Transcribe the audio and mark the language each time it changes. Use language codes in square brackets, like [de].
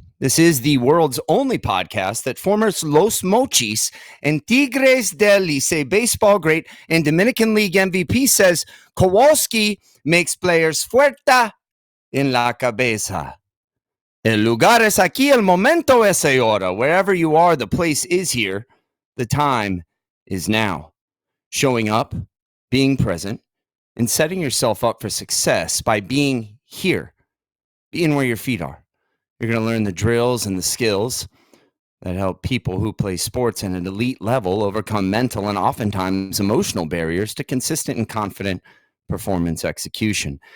[en] This is the world's only podcast that former Los Mochis and Tigres del Licey baseball great and Dominican League MVP says Kowalski makes players [es] fuerza en la cabeza. El lugar es aquí, el momento es ahora. [en] Wherever you are, the place is here. The time is now. Showing up, being present, and setting yourself up for success by being here, being where your feet are. You're going to learn the drills and the skills that help people who play sports at an elite level overcome mental and oftentimes emotional barriers to consistent and confident performance execution.